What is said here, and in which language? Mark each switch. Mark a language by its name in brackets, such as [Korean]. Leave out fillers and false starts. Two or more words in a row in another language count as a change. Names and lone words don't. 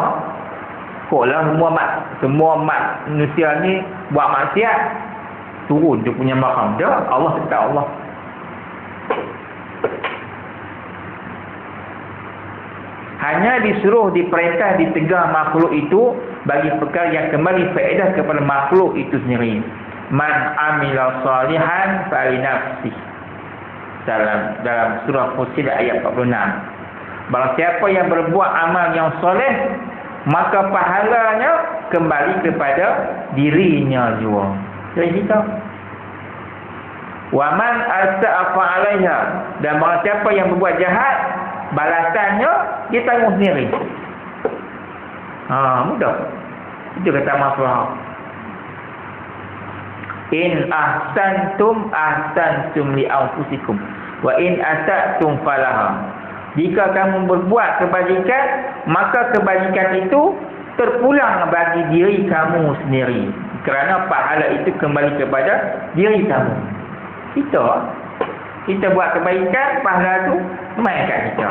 [Malay] Koklah semua manusia ni buat maksiat, turun dia punya makam dia, Allah tetap Allah. Hanya disuruh, diperintah, ditegah makhluk itu bagi perkara yang kembali faedah kepada makhluk itu sendiri. [Arabic] من عمل صالحا فلنفسه. [Malay] dalam surah Fussilat ayat 46. Barang siapa yang berbuat amal yang soleh, maka pahalanya kembali kepada dirinya juga. Jadi kita [Arabic] ومن أساء فعليها, [Malay] dan barang siapa yang berbuat jahat, balasannya dia tanggung sendiri. Mudah. Itu kata masalah. [Arabic] إن أحسنتم لأنفسكم وإن أسأتم فلها. [Malay] Jika kamu berbuat kebajikan, maka kebajikan itu terpulang bagi diri kamu sendiri, kerana pahala itu kembali kepada diri kamu. Kita buat kebaikan, pahala itu main kat kita.